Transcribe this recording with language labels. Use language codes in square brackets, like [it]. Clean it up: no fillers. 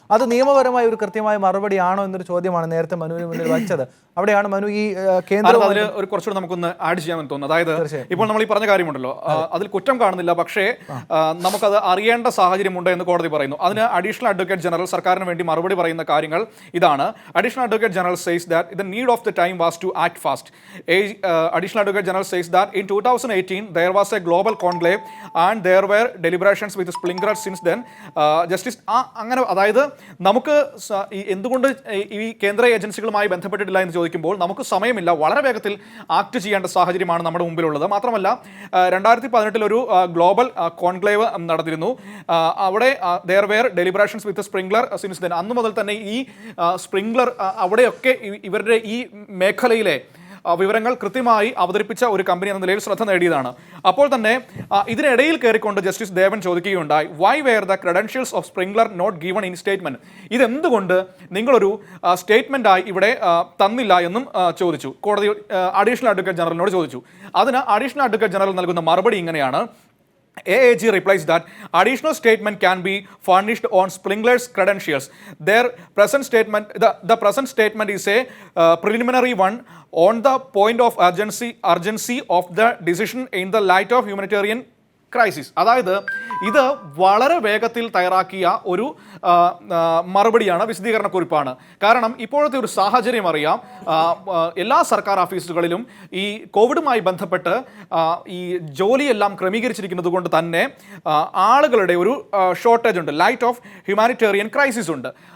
[ml] അത് നിയമപരമായ ഒരു കൃത്യമായ മറുപടി ആണോ എന്നൊരു ചോദ്യമാണ് നേരത്തെ മനുവിന് മുന്നിൽ വച്ചത്. അവിടെയാണ് മനു ഈ കേന്ദ്രം ഒരു കുറച്ചുകൂടെ നമുക്കൊന്ന് ആഡ് ചെയ്യാമെന്ന് തോന്നുന്നു. അതായത് ഇപ്പോൾ നമ്മൾ ഈ പറഞ്ഞ കാര്യമുണ്ടല്ലോ, അതിൽ കുറ്റം കാണുന്നില്ല, പക്ഷേ നമുക്കത് അറിയേണ്ട സാഹചര്യമുണ്ട് എന്ന് കോടതി പറയുന്നു. അതിന് അഡീഷണൽ അഡ്വക്കേറ്റ് ജനറൽ സർക്കാരിന് വേണ്ടി മറുപടി പറയുന്ന കാര്യങ്ങൾ ഇതാണ്. Additional advocate general [en] says that the need of the time was to act fast. Additional Advocate General says that in 2018 there was a global conclave and there were deliberations with Springer since then. [ml] Justice അങ്ങനെ, അതായത് നമുക്ക് എന്തുകൊണ്ട് ഈ കേന്ദ്ര ഏജൻസികളുമായി ബന്ധപ്പെട്ടിട്ടില്ല എന്ന് ചോദിക്കുമ്പോൾ നമുക്ക് സമയമില്ല, വളരെ വേഗത്തിൽ ആക്ട് ചെയ്യേണ്ട സാഹചര്യമാണ് നമ്മുടെ മുമ്പിലുള്ളത്. മാത്രമല്ല 2018 ഒരു ഗ്ലോബൽ കോൺക്ലേവ് നടന്നിരുന്നു. അവിടെ [en] there were deliberations with Springer since then. [ml] അന്ന് മുതൽ തന്നെ ഈ സ്പ്രിംഗ്ലർ അവിടെയൊക്കെ ഇവരുടെ ഈ മേഖലയിലെ വിവരങ്ങൾ കൃത്യമായി അവതരിപ്പിച്ച ഒരു കമ്പനി എന്ന നിലയിൽ ശ്രദ്ധ നേടിയതാണ്. അപ്പോൾ തന്നെ ഇതിനിടയിൽ കയറിക്കൊണ്ട് ജസ്റ്റിസ് ദേവൻ ചോദിക്കുകയുണ്ടായി, [en] Why were the credentials of Sprinklr not given in statement? [ml] ഇതെന്തുകൊണ്ട് നിങ്ങളൊരു സ്റ്റേറ്റ്മെന്റായി ഇവിടെ തന്നില്ല എന്നും ചോദിച്ചു. കോടതി അഡീഷണൽ അഡ്വക്കേറ്റ് ജനറലിനോട് ചോദിച്ചു. അതിന് അഡീഷണൽ അഡ്വക്കേറ്റ് ജനറൽ നൽകുന്ന മറുപടി ഇങ്ങനെയാണ്. [en] AAG replies that additional statement can be furnished on Springler's credentials. Their present statement, the present statement is a preliminary one on the point of urgency of the decision in the light of humanitarian crisis. [ml] അതായത് ഇത് വളരെ വേഗത്തിൽ തയ്യാറാക്കിയ ഒരു മറുപടിയാണ്, വിശദീകരണക്കുറിപ്പാണ്. കാരണം ഇപ്പോഴത്തെ ഒരു സാഹചര്യം അറിയാം. എല്ലാ സർക്കാർ ഓഫീസുകളിലും ഈ കോവിഡുമായി ബന്ധപ്പെട്ട് ഈ ജോലിയെല്ലാം ക്രമീകരിച്ചിരിക്കുന്നത് കൊണ്ട് തന്നെ ആളുകളുടെ ഒരു ഷോർട്ടേജ് ഉണ്ട്, [en] light of humanitarian crisis [ml] ഉണ്ട്.